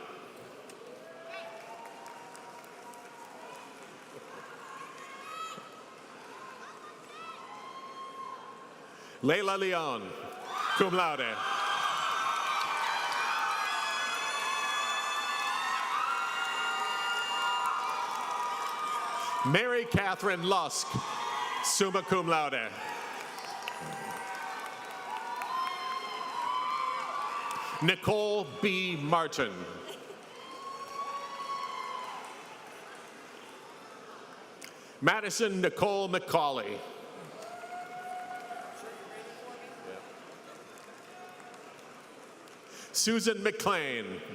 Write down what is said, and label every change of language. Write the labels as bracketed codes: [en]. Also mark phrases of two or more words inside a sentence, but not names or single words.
[en] Leila Leon, [la] cum laude. [en] Mary Catherine Lusk, [la] summa cum laude. [en] Nicole B. Martin. Madison Nicole McCauley. Susan McLean.